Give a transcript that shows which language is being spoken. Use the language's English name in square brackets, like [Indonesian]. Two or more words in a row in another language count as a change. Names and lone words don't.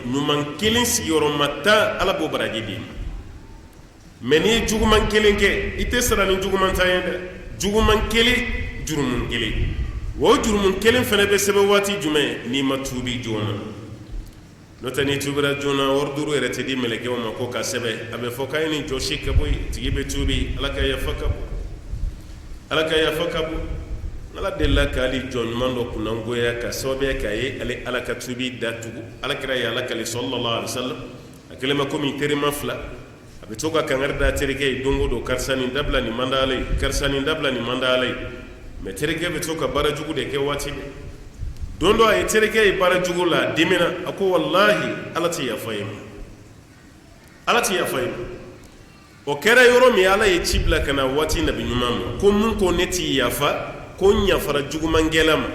[Bambara] ɲuman kelen sigiyɔrɔma 10 ala b'o baraji d'i ma mɛ n'i ye juguman kelen kɛ i tɛ sara ni juguman ta ye dɛ juguman kelen jurumun kelen o jurumun kelen fana bɛ sɛbɛn waati jumɛn n'i ma tuubi joona n'o tɛ n'i tuubira joona wari 5 yɛrɛ tɛ di mɛlɛkɛw ma ko ka sɛbɛn a bɛ fɔ k'a ye nin jɔsi ka bɔ yen tigi bɛ tuubi ala ka yafa ka bon ala delila k'ale jɔn ɲuman dɔ kunnangoya ka sababuya k'a ye ale ala ka tuubi datugu ala kira ye ala kale [Arabic] صلى الله عليه وسلم [Bambara] a kɛlen ma komi terima 2 a bɛ to ka kangari da terikɛ ye don o don karisa nin dabila nin man d'ale ye karisa nin dabila nin man d'ale ye mɛ terikɛ bɛ to ka baara jugu de kɛ waati bɛɛ don dɔ a ye terikɛ ye baara jugu la a dimina a ko wallahi ala tɛ yafa ye ma o kɛra yɔrɔ min ala ye ci bila ka na waati nabi ɲuman ma ko mun ko ne t'i yafa ko n yafara jugumankɛla ma